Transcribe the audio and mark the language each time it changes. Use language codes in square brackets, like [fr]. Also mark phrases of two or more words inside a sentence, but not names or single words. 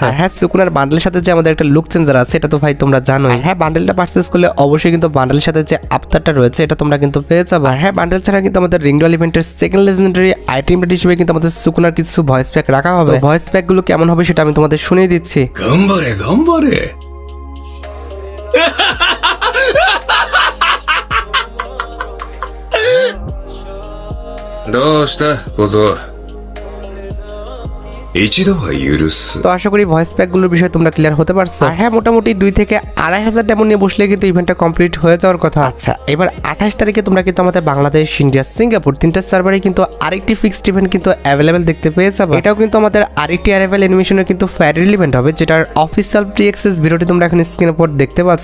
[bn] হ্যাঁ, সুকুনার বান্ডেলের সাথে যে আমাদের একটা [en] look changer [bn] আছে, এটা তো ভাই তোমরা জানোই। হ্যাঁ, বান্ডেলটা পারচেজ করলে অবশ্যই কিন্তু বান্ডেলের সাথে যে আফতারটা রয়েছে এটা তোমরা কিন্তু পেয়ে যাবে। হ্যাঁ, বান্ডেল ছাড়া কিন্তু আমাদের রিং রয়্যাল ইভেন্টের [en] second legendary item [bn] হিসেবে কিন্তু আমাদের সুকুনার কিছু [en] voice pack [bn] রাখা হবে। [en] voice pack [bn] গুলো কেমন হবে সেটা আমি তোমাদের শুনিয়ে দিচ্ছি। [ja] 頑張れ 頑張れどうした小僧一度は許す [bn] তো আশা করি [en] voice pack [bn] গুলোর বিষয়ে তোমরা ক্লিয়ার হতে পারছো। আর হ্যাঁ, মোটামুটি 2 থেকে 2500 ডায়মন্ড নিয়ে বসলে কিন্তু ইভেন্টটা কমপ্লিট হয়ে যাওয়ার কথা। আচ্ছা, এবার 28 তারিখে তোমরা কিন্তু আমাদের বাংলাদেশ, ইন্ডিয়া, সিঙ্গাপুর তিনটা সার্ভারে কিন্তু আরেকটি [en] fixed event [bn] কিন্তু অ্যাভেলেবেল দেখতে পেয়ে যাবে। এটাও কিন্তু আমাদের আরেকটি অ্যারাইভাল অ্যানিমেশনের কিন্তু [en] faded event [bn] হবে, যেটার [en] official pre access video [bn] তোমরা এখন স্ক্রিনের উপর দেখতে পাচ্ছ।